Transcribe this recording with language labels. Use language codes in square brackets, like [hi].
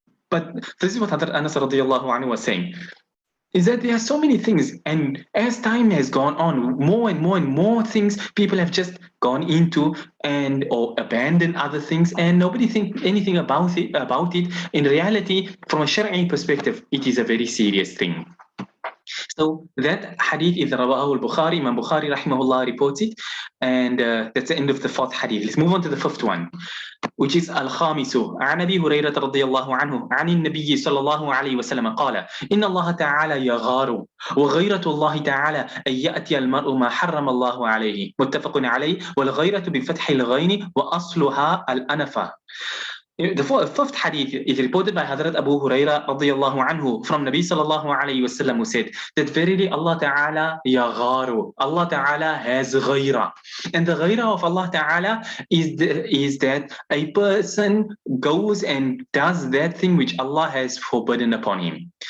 [en] But this is what Hadrat Anas radiallahu anhu was saying, is that there are so many things, and as time has gone on, more and more things people have just gone into and or abandoned other things, and nobody think anything about it. In reality, from a Shari'i perspective, it is a very serious thing. So that hadith is Rawahu al-Bukhari. Imam Bukhari rahimahullah reports it, and that's the end of the 4th hadith. Let's move on to the 5th one, which is al-khamisu. [ar] عن أبي هريرة رضي الله عنه عن النبي صلى الله عليه وسلم قال إن الله تعالى يغار وغيرة الله تعالى أن يأتي المرء ما حرم الله عليه متفق عليه والغيرة بفتح الغين وأصلها الأنفة. [en] The 5th hadith is reported by Hadrat Abu Huraira radiyallahu anhu from Nabi sallallahu alayhi wasallam, who said that verily Allah Ta'ala yagharu, Allah Ta'ala has ghayrah. And the ghayrah of Allah Ta'ala is that a person goes and does that thing which Allah has forbidden upon him.